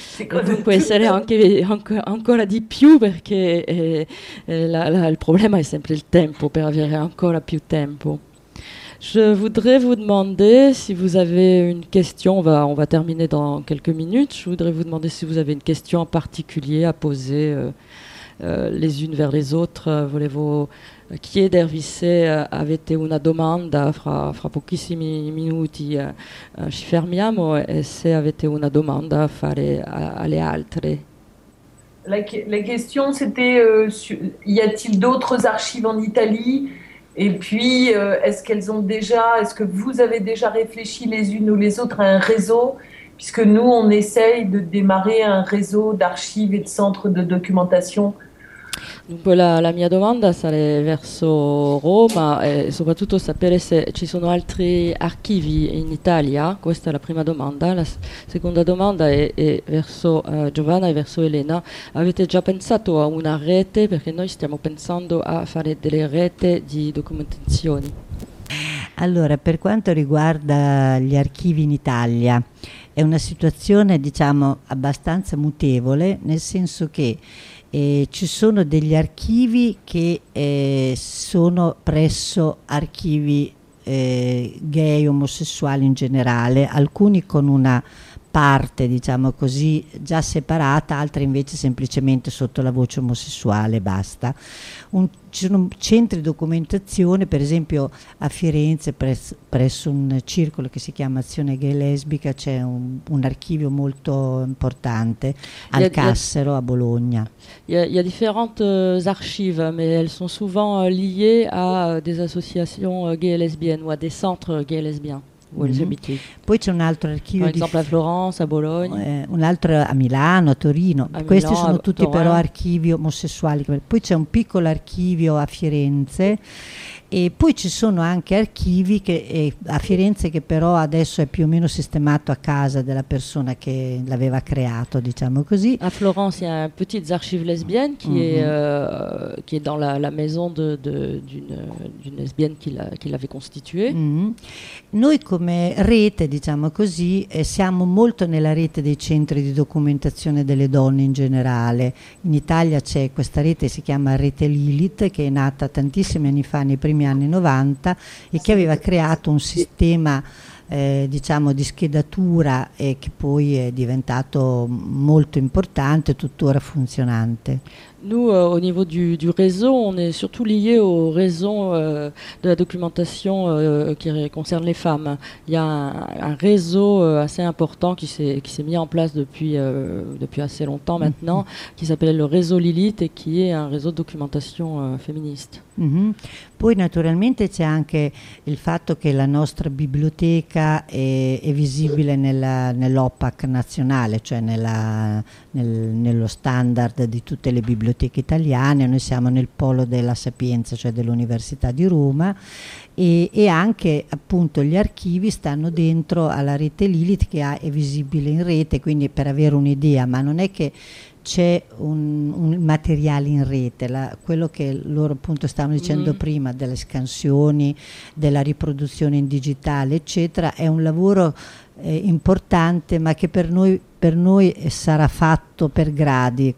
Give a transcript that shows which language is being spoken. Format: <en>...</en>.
<fr>Donc peut</fr> <it>essere ancora di più perché il problema è sempre il tempo per avere ancora più tempo.</it> <fr>Je voudrais vous demander si vous avez une question, on va terminer dans quelques minutes, je voudrais vous demander si vous avez une question en particulier à poser les unes vers les autres.</fr> <it>Volevo chiedervi se avete una domanda, fra pochissimi minuti ci fermiamo, e se avete una domanda a fare alle altre.</it> <fr>La question c'était, y a-t-il d'autres archives en Italie? Et puis, est-ce que vous avez déjà réfléchi les unes ou les autres à un réseau? Puisque nous, on essaye de démarrer un réseau d'archives et de centres de documentation.</fr> <it>Donc, la mia domanda sarà verso Roma, e soprattutto sapere se ci sono altri archivi in Italia. Questa è la prima domanda. La seconda domanda è verso Giovanna e verso Elena. Avete già pensato a una rete? Perché noi stiamo pensando a fare delle reti di documentazioni. Allora, per quanto riguarda gli archivi in Italia, è una situazione, diciamo, abbastanza mutevole, nel senso che ci sono degli archivi che sono presso archivi gay, omosessuali in generale, alcuni con una parte, diciamo così, già separata, altri invece semplicemente sotto la voce omosessuale, basta. Ci sono centri di documentazione, per esempio a Firenze, presso un circolo che si chiama Azione Gay Lesbica, c'è un archivio molto importante, al Cassero, a Bologna.</it> <fr>Il y a différentes archives, mais elles sont souvent liées à des associations gay lesbiennes ou à des centres gay lesbiens.</fr> <it>Poi c'è un altro archivio, per esempio a Florence, a Bologna, un altro a Milano, a Torino, però archivi omosessuali. Poi c'è un piccolo archivio a Firenze, e poi ci sono anche archivi a Firenze, che però adesso è più o meno sistemato a casa della persona che l'aveva creato, diciamo così.</it> <fr>A Florence c'è un petit archive lesbienne qui est qui est dans la maison d'une lesbienne qui l'avait constitué.</fr> <it>Noi come rete, diciamo così, siamo molto nella rete dei centri di documentazione delle donne in generale. In Italia c'è questa rete, si chiama Rete Lilith, che è nata tantissimi anni fa, nei primi anni 90, e che aveva creato un sistema diciamo di schedatura, e che poi è diventato molto importante, tuttora funzionante.</it> <fr>Nous, au niveau du réseau, on est surtout lié au réseau de la documentation qui concerne les femmes. Il y a un réseau assez important qui s'est mis en place depuis assez longtemps maintenant, qui s'appelle le réseau Lilith, et qui est un réseau de documentation féministe. Mm-hmm.</fr> <it>Poi naturalmente c'è anche il fatto che la nostra biblioteca è visibile nell'OPAC nazionale, cioè nello standard di tutte le biblioteche italiane. Noi siamo nel polo della sapienza, cioè dell'Università di Roma, e anche appunto gli archivi stanno dentro alla rete Lilith, che è visibile in rete, quindi per avere un'idea, ma non è che c'è un materiale in rete, quello che loro appunto stavano dicendo prima, delle scansioni, della riproduzione in digitale, eccetera, è un lavoro importante, ma che per noi sarà fatto per gradi.</it>